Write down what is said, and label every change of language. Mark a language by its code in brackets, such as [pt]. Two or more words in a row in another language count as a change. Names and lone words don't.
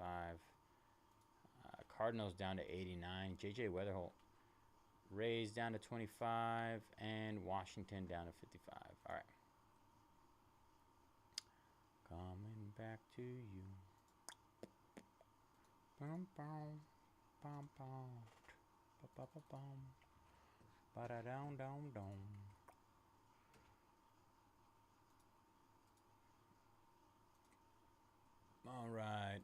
[en] Cardinals down to 89. JJ Weatherholt. Rays down to 25. And Washington down to 55. All right. Coming back to you. Bum, bum, bum, bum. Ba-ba-ba-bum. Ba-da-dum-dum-dum. All right.